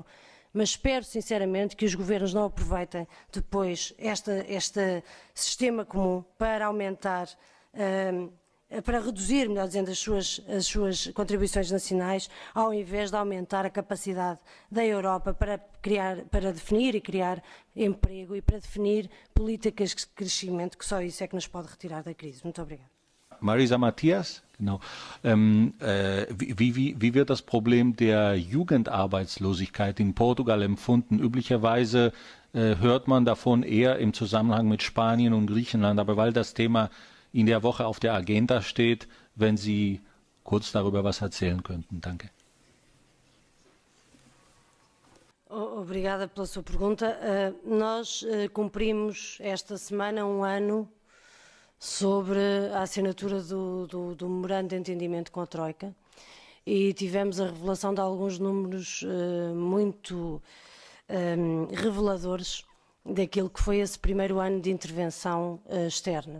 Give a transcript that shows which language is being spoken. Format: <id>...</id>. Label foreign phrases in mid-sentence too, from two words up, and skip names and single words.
<pt>Mas espero sinceramente que os governos não aproveitem depois este sistema comum para aumentar, para reduzir, melhor dizendo, as suas contribuições nacionais, ao invés de aumentar a capacidade da Europa para definir e criar emprego e para definir políticas de crescimento, que só isso é que nos pode retirar da crise. Muito obrigada. Marisa Matias,</pt> <de>genau. Wie wird das Problem der Jugendarbeitslosigkeit in Portugal empfunden? Üblicherweise hört man davon eher im Zusammenhang mit Spanien und Griechenland, aber weil das Thema in der Woche auf der Agenda steht, wenn Sie kurz darüber was erzählen könnten. Danke.</de> <pt>Obrigada pela sua pergunta. Nós cumprimos esta semana 1 ano sobre a assinatura do memorando de entendimento com a Troika e tivemos a revelação de alguns números muito reveladores daquilo que foi esse primeiro ano de intervenção externa.</pt>